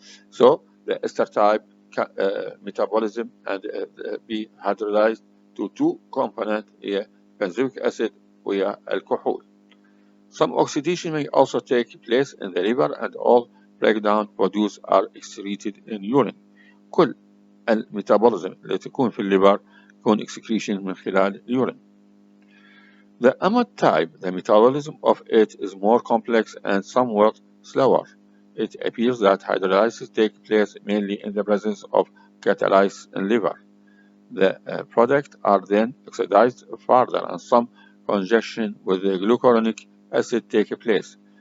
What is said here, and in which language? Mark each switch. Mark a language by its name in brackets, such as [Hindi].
[English] So the ester type metabolism and be hydrolyzed to two components, benzoic acid and alcohol. Some oxidation may also take place in the liver and all breakdown produced are excreted in urine. [Arabic] كل الميتابوليزم اللي تكون في الليفر يكون excretion من خلال urine. [English] The amide type, the metabolism of it is more complex and somewhat slower. It appears that hydrolysis takes place mainly in the presence of catalysis in liver. The products are then oxidized further and some conjunction with the glucuronic acid take place.